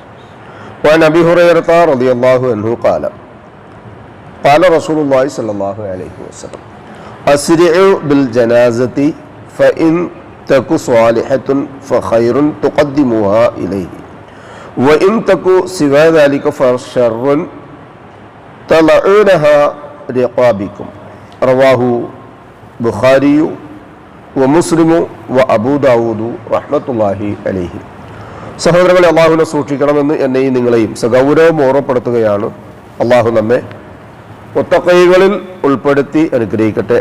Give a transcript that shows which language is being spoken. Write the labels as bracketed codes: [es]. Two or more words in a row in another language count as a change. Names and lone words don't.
[ar] وعن أبي هريرة رضي الله عنه قال قال رسول الله صلى الله عليه وسلم أسرعوا بالجنازة فإن تك صالحة فخير تقدموها إليه وإن تكو سوى ذلك فشر تضعونها رقابكم. رواه البخاري ومسلم وأبو داود رحمة الله عليه. [ml] സഹോദരങ്ങളെ, അള്ളാഹുവിനെ സൂക്ഷിക്കണമെന്ന് എന്നെയും നിങ്ങളെയും സഗൗരവം ഓർമ്മപ്പെടുത്തുകയാണ്. അള്ളാഹു നമ്മെ മുത്തഖീകളിൽ ഉൾപ്പെടുത്തി അനുഗ്രഹിക്കട്ടെ.